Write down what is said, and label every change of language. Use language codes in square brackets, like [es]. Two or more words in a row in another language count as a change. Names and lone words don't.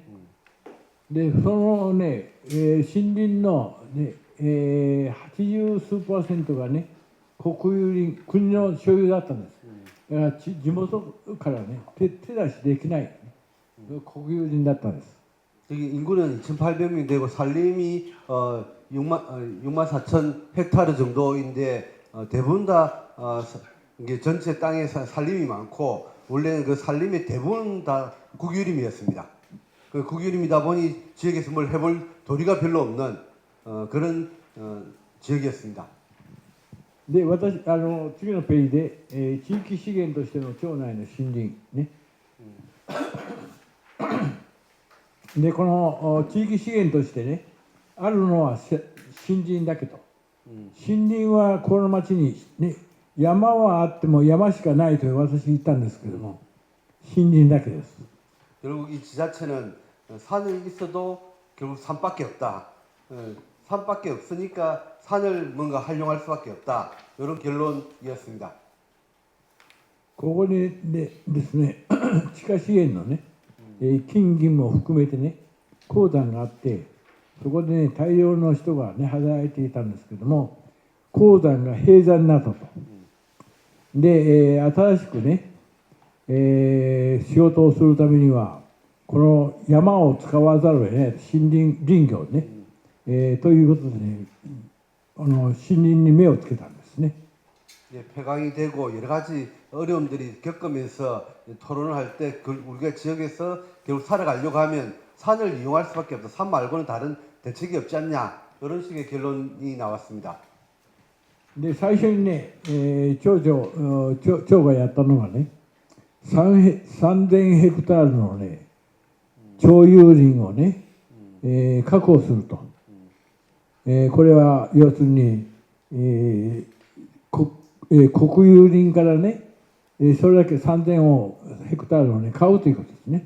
[ja] で、そのね、森林の、ね、80数%がね、国有林、国の所有だったんです。だから地元からね、手出しできない、国有林だったんです。 [ko] 여기 인구는 2,800명 되고 산림이 6만 4천 헥타르 정도인데 대부분 다 이게 전체 땅에 산림이 많고, 원래는 그 산림의 대부분 다 국유림이었습니다. 그 국유림이다 보니 지역에서 뭘 해볼 도리가 별로 없는 그런 지역이었습니다. [ja] で、私、次のページで、地域資源としての町内の森林ね。で、この地域資源としてね、あるのは森林だけど、森林はこの町にね、山はあっても山しかないと私言ったんですけども、森林だけです。 [ko] 결국 이 지자체는 산이 있어도 결국 산밖에 없다. 산밖에 없으니까 산을 뭔가 활용할 수밖에 없다. 이런 결론이었습니다. [ja] ここにですね、地下資源のね、金銀も含めてね、鉱山があって、そこでね、大量の人がね、働いていたんですけども、鉱山が閉山になったと。で、新しくね、仕事をするためには、この山を使わざるを得ない、森林林業ね、ということでね、森林に目をつけたんですね。 [ko] 폐광이 되고 여러 가지 어려움들이 겪으면서 토론을 할 때 우리가 지역에서 결국 살아가려고 하면 산을 이용할 수밖에 없다. 산 말고는 다른 대책이 없지 않냐. 이런 식의 결론이 나왔습니다. [ja] で、最初にね、町がやったのがね、3000ヘクタールのね、町有林をね、確保すると。これは要するに、国有林からね、それだけ3000ヘクタールをね、買うということですね。